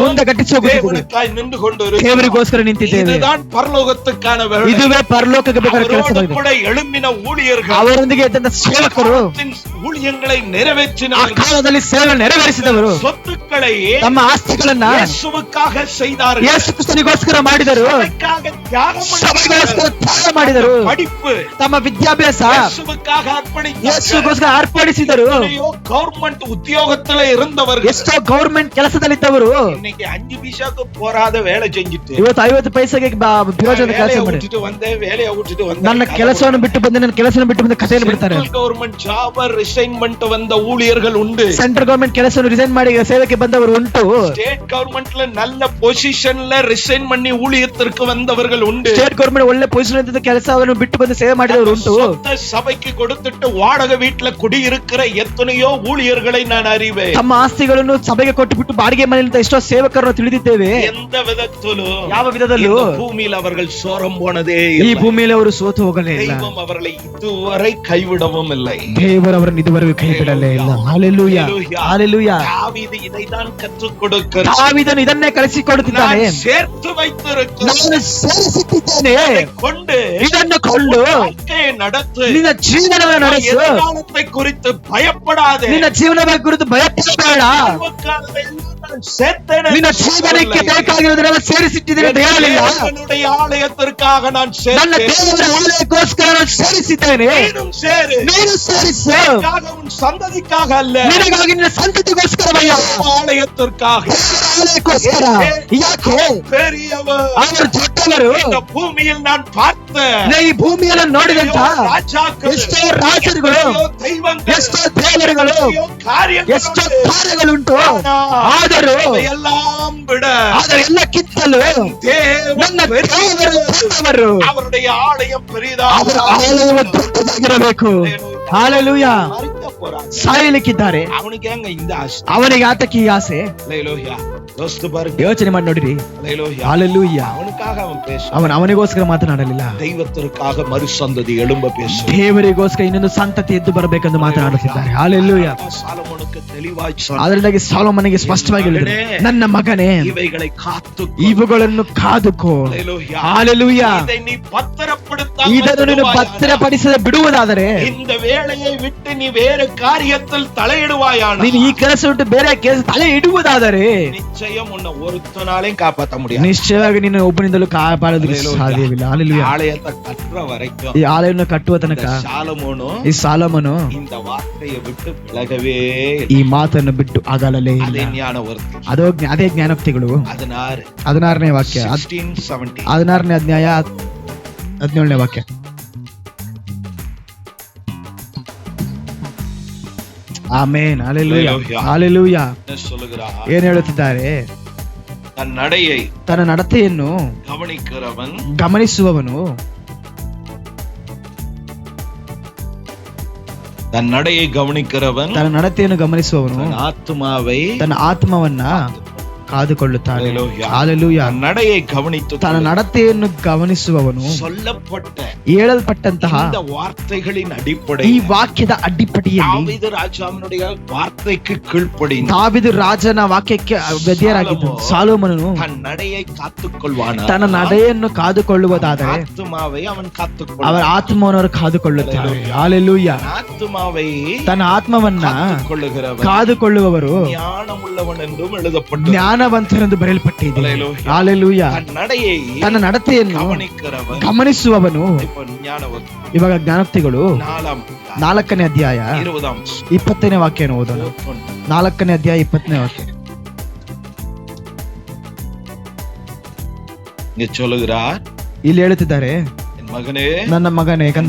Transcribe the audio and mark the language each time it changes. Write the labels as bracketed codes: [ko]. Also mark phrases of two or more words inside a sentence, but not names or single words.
[kn] ಮುಂದೆ ಗಟ್ಟಿಸಿ ಹೋಗುತ್ತಿದ್ದೇವೆ. [ta] தேவனுக்காய் நின்று கொண்டிருக்கிறோம். [kn] ದೇವರಿಗೋಸ್ಕರ ನಿಂತಿದ್ದೇವೆ. [ta] இதுதான் பரலோகத்துக்கான வேலை. [kn] ಇದುವೇ ಪರಲೋಕಕ್ಕೆ ಬೇಕಾದ [ta] அவரோடு [kn] ಕೆಲಸವಾಗಿದೆ. [ta] கூட எழும்பின ஊழியர்கள், [kn] ಅವರೊಂದಿಗೆ ಇದ್ದಂತ ಸೇವಕರು, [ta] காலத்தின் ஊழியங்களை [kn] ಆ [ta] நிறைவேற்றினார்கள். [kn] ಕಾಲದಲ್ಲಿ ಸೇವೆ ನೆರವೇರಿಸಿದವರು [ta] சொத்துக்களை [kn] ತಮ್ಮ ಆಸ್ತಿಗಳನ್ನ [ta] ಯೇಸುவுக்காக செய்தார்கள். [kn] ಯೇಸು ಕ್ರಿಸ್ತನಿಗೋಸ್ಕರ ಮಾಡಿದರು. [ta] சபைக்காக தியாகம் [kn] ಸಭೆಗೋಸ್ಕರ [ta] பண்ணார்கள். [kn] ತ್ಯಾಗ ಮಾಡಿದರು. [ta] படிப்பு [kn] ತಮ್ಮ ವಿದ್ಯಾಭ್ಯಾಸ [ta] ಯೇಸುவுக்காக அர்ப்பணித்தார்கள். [kn] ಯೇಸುಗೋಸ್ಕರ ಅರ್ಪಣಿಸಿದರು. [ta] கவர்மெண்ட் உத்தியோகத்துல இருந்தவர்கள் [kn] ಎಷ್ಟೋ ಗೌರ್ಮೆಂಟ್ ಕೆಲಸದಲ್ಲಿದ್ದವರು [ta] இன்னைக்கு 5 பைசாக்கு போராத வேலை செஞ்சுட்டு [kn] ಇವತ್ತು 50 ಪೈಸೆಗೆ ಪ್ರಯೋಜನದ ಕೆಲಸ [ta] வேலையை [kn] ಮಾಡಿ [ta] விட்டுட்டு வந்தேன், வேலையை விட்டுட்டு [kn] ನನ್ನ [ta] வந்தேன். [kn] ಕೆಲಸವನ್ನು ಬಿಟ್ಟು ಬಂದೆ, ನನ್ನ ಕೆಲಸವನ್ನು ಬಿಟ್ಟು ಬಂದ ಕಥೆಯನ್ನು ಬಿಡ್ತಾರೆ. [en] government job resignment [ta] வந்த ஊழியர்கள் உண்டு. [en] central government [kn] ಕೆಲಸವನ್ನು ರಿಸೈನ್ ಮಾಡಿ ಸೇವೆಗೆ ಬಂದವರು ಉಂಟು. [en] state government [ta] நல்ல பொசிஷன்ல ரிசைன் பண்ணி ஊழியத்திற்கு வந்தவர்கள் உண்டு. [en] state government [kn] ಒಳ್ಳೆ ಪೊಸಿಷನ್ ಇದ್ದ ಕೆಲಸವನ್ನು ಬಿಟ್ಟು ಬಂದು ಸೇವೆ ಮಾಡಿದವರು ಉಂಟು. [ta] சொந்த சபைக்கு கொடுத்துட்டு வாடகை வீட்டுல குடியிருக்கிற எத்தனையோ ஊழியர்களை நான் அறிவேன். [kn] ತಮ್ಮ ಆಸ್ತಿಗಳನ್ನು ಸಭೆಗೆ ಕೊಟ್ಟು ಬಿಟ್ಟು ಬಾಡಿಗೆ ಮನೆಯಲ್ಲಿ ಎಷ್ಟೋ ಸೇವಕರನ್ನು ತಿಳಿದಿದ್ದೇವೆ. [ta] எந்த விதத்திலும் [kn] ಯಾವ ವಿಧದಲ್ಲೂ [ta] இந்த பூமியில் அவர்கள் சோரம் போனதே [kn] ಈ [ta] இல்லை. [kn] ಭೂಮಿಯಲ್ಲಿ ಅವರು ಸೋತು ಹೋಗಲೇ ಇಲ್ಲ. [ta] தெய்வம் அவர்களை இதுவரை கைவிடவும் இல்லை. [kn] ದೇವರು ಅವರನ್ನು ಇದುವರೆಗೂ ಕೈ ಬಿಡಲೇ ಇಲ್ಲ. ಹಾಲೆಲೂಯಾ. ಹಾಲೆಲೂಯಾ. [ta] தாவೀது இதைதான் கற்றுக் கொடுக்கிறார். [kn] ದಾವೀದನು ಇದನ್ನೇ ಕಲಿಸಿಕೊಡುತ್ತಿದ್ದಾನೆ. [ta] நான் சேர்த்து வைத்திருக்கிறேன். [kn] ನಾನು ಸೇರಿಸಿಟ್ಟಿದ್ದೇನೆ. [ta] இதை கொண்டு [kn] ಇದನ್ನು ಕೊಂಡು [ta] வாழ்க்கையை நடத்து. [kn] ನಿನ್ನ ಜೀವನವನ್ನು ನಡೆಸು. [ta] எதிர்காலத்தை குறித்து பயப்படாதே. [kn] ನಿನ್ನ ಜೀವನದ ಕುರಿತು ಭಯಪಡಬೇಡ. [ta] வாழ்க்கையை நான் சேர்த்தேன் என்று [kn] ನಿನ್ನ ಜೀವನಕ್ಕೆ [ta] சொல்லவில்லை. [kn] ಬೇಕಾಗಿರುವುದನ್ನೆಲ್ಲ ಸೇರಿಸಿಟ್ಟಿದ್ದೇನೆ ಅಂತ ಹೇಳಲಿಲ್ಲ. [ta] தேவனுடைய ஆலயத்திற்காக நான் [kn] ನನ್ನ [ta] சேர்த்தேன். [kn] ದೇವರ ಆಲಯಕ್ಕೋಸ್ಕರ ನಾನು ಸೇರಿಸಿದ್ದೇನೆ. [ta] நீனும் சேரு. [kn] ನೀನು ಸೇರಿಸು. [ta] உனக்காக, உன் சந்ததிக்காக அல்ல, [kn] ನಿನಗಾಗಿ ನಿನ್ನ ಸಂತತಿಗೋಸ್ಕರವಯ್ಯ. [ta] ஆலயத்திற்காக. [kn] ಆಲಯಕ್ಕೋಸ್ಕರ. ಯಾಕೆ? [ta] பெரியவர். [kn] ಅವರು ದೊಡ್ಡವರು. [ta] இந்த பூமியில் நான் பார்த்த [kn] ಈ ಭೂಮಿಯನ್ನು ನೋಡಿದಂತ [ta] ராஜாக்கள், [kn] ಎಷ್ಟೋ ರಾಜರುಗಳು, [ta] எத்தனையோ தெய்வங்கள், [kn] ಎಷ್ಟೋ ದೇವರುಗಳು, [ta] எத்தனையோ காரியங்கள் [kn] ಎಷ್ಟೋ [ta] உண்டு. [kn] ಕಾರ್ಯಗಳುಂಟು. ಆದರೂ [ta] அதையெல்லாம் விட [kn] ಅದರೆಲ್ಲ ಕಿತ್ತಲು [ta] தேவன் [kn] ನನ್ನ ದೇವರು [ta] பெரியவர். [kn] ದೊಡ್ಡವರು. [ta] அவருடைய ஆலயம் பெரிதா. [kn] ಅವರ ಆಲಯವು ದೊಡ್ಡದಾಗಿರಬೇಕು. ಹಾಲೆಲೂಯಾ. [ta] மறிக்க போறான். [kn] ಸಾಯಲಿಕ್ಕಿದ್ದಾರೆ. [ta] அவனுக்கு ஏங்க இந்த ஆசை? [kn] ಅವನಿಗೆ ಆತಕ್ಕೆ ಈ ಆಸೆ. [ta] ஹல்லேலூயா. யோசித்து பாருங்க. [kn] ಯೋಚನೆ ಮಾಡಿ ನೋಡಿರಿ. [ta] ஹல்லேலூயா. [kn] ಹಾಲೆಲೂಯಾ. [ta] அவனுக்காக அவன் பேச, [kn] ಅವನಿಗೋಸ್ಕರ ಮಾತನಾಡಲಿಲ್ಲ. [ta] தெய்வத்திற்காக மறுசந்ததி எழும்ப பேச. [kn] ದೇವರಿಗೋಸ್ಕರ ಇನ್ನೊಂದು ಸಂತತಿ ಎದ್ದು ಬರಬೇಕೆಂದು ಮಾತನಾಡುತ್ತಿದ್ದಾರೆ. ಹಾಲೆಲೂಯಾ. [ta] சாலமோனுக்கு தெளிவாய் சொன்னார். [kn] ಅದರಿಂದಾಗಿ ಸಾಲೊಮೋನನಿಗೆ ಸ್ಪಷ್ಟವಾಗಿ ಹೇಳಿದರು, ನನ್ನ ಮಗನೇ, [ta] இவைகளை காத்து [kn] ಇವುಗಳನ್ನು ಕಾದುಕೋ. [ta] ஹல்லேலூயா. [kn] ಹಾಲೆಲೂಯಾ. [ta] இதை நீ பத்திரப்படுத்தாமல் [kn] ಇದನ್ನು ನೀನು [ta] விடுவாயானால், [kn] ಭದ್ರಪಡಿಸದೆ ಬಿಡುವುದಾದರೆ, [ta] இந்த வேலையை விட்டு நீ வேறு காரியத்தில் தலையிடுவாயானால், [kn] ನೀನು ಈ ಕೆಲಸ ಬಿಟ್ಟು ಬೇರೆ ಕೆಲಸ ತಲೆ ಇಡುವುದಾದರೆ [ta] நிச்சயம் உன்னை ஒருத்தனாலையும் காப்பாற்ற முடியாது. [kn] ನಿಶ್ಚಯವಾಗಿ ನೀನು ಒಬ್ಬನಿಂದಲೂ ಕಾಪಾಡೋದಕ್ಕೆ ಸಾಧ್ಯವಿಲ್ಲ. ಹಾಲೆಲೂಯಾ. [ta] ஆலயத்தை கட்டுற வரைக்கும் [kn] ಈ ಆಲಯವನ್ನು ಕಟ್ಟುವ ತನಕ [ta] சாலமோனும் [kn] ಈ ಸಾಲೋಮನು [ta] இந்த வார்த்தையை விட்டு விலகவே [kn] ಈ ಮಾತನ್ನು ಬಿಟ್ಟು ಅಗಲಲೇ ಇಲ್ಲ. [ta] அதே ஞானவர்த்தி. [kn] ಅದೇ ಜ್ಞಾನೋಕ್ತಿಗಳು. 16ನೇ ವಾಕ್ಯ, 16:17. 16ನೇ ಅಧ್ಯಾಯ 17ನೇ ವಾಕ್ಯ. ಆಮೆನ್. ಹಲ್ಲೆಲೂಯಾ, Hallelujah. ಹಲ್ಲೆಲೂಯಾ. [ta] என்ன சொல்லுகிறார்? [kn] ಏನ್ ಹೇಳುತ್ತಿದ್ದಾರೆ? [ta] தன் நடையை [kn] ತನ್ನ ನಡತೆಯನ್ನು [ta] கவனிக்கிறவன் [kn] ಗಮನಿಸುವವನು, [ta] தன் நடையை கவனிக்கிறவன் [kn] ತನ್ನ ನಡತೆಯನ್ನು ಗಮನಿಸುವವನು [ta] தன் ஆத்துமாவை [kn] ತನ್ನ ಆತ್ಮವನ್ನ ಕಾದುಕೊಳ್ಳುತ್ತಾನೆ. Hallelujah. ಹಲ್ಲೆಲೂಯಾ. [ta] தன் நடையை கவனித்து [kn] ತನ್ನ ನಡತೆಯನ್ನು ಗಮನಿಸುವವನು [ta] சொல்லப்பட்ட [kn] ಹೇಳಲ್ಪಟ್ಟಂತಹ [ta] இந்த வார்த்தைகளின் [kn] ಈ [ta] அடிப்படையில் [kn] ವಾಕ್ಯದ ಅಡ್ಡಿಪಟ್ಟಿಯಲ್ಲಿ [ta] தாவீது ராஜாவினுடைய வார்த்தைக்கு கீழ்ப்படிந்து [kn] ದಾವೀದು ರಾಜನ ವಾಕ್ಯಕ್ಕೆ ವಿಧೇಯರಾಗಿದ್ದು ಸಾಲೋಮನನು [ta] தன் நடையை காத்துக்கொள்வான [kn] ತನ್ನ ನಡೆಯನ್ನು ಕಾದುಕೊಳ್ಳುವುದಾದರೆ [ta] ஆத்துமாவை அவன் [kn] ಅವರ [ta] காத்துக்கொள்வான். [kn] ಆತ್ಮವನ್ನು ಕಾದುಕೊಳ್ಳುತ್ತಾರೆ. ಹಲ್ಲೆಲೂಯಾ. [ta] ஆத்துமாவை [kn] ತನ್ನ ಆತ್ಮವನ್ನ [ta] காத்துக்கொள்ளுகிறவன் [kn] ಕಾದುಕೊಳ್ಳುವವರು [ta] ஞானமுள்ளவன் என்றும் எழுதப்பட்டு [kn] ಜ್ಞಾನವಂತರೆಂದು ಬರೆಯಲ್ಪಟ್ಟಿದೆ. Hallelujah. ಹಲ್ಲೆಲೂಯಾ. [ta] தன் நடையை [kn] ತನ್ನ ನಡತೆಯನ್ನು [ta] கவனிக்கிறவன் [kn] ಗಮನಿಸುವವನು. [ta] இப்ப ஞானவன் [kn] ಇವಾಗ ಜ್ಞಾನೋಕ್ತಿಗಳು 4ನೇ ಅಧ್ಯಾಯ 20 20ನೇ ವಾಕ್ಯವನ್ನು ಓದೋಣ. 4ನೇ ಅಧ್ಯಾಯ 20ನೇ ವಾಕ್ಯ. [ta] இங்க சொல்லுகிறார், [kn] ಇಲ್ಲಿ ಹೇಳುತ್ತಿದ್ದಾರೆ, [ta] என் மகனே [kn] ನನ್ನ ಮಗನೇ ಕಂದ,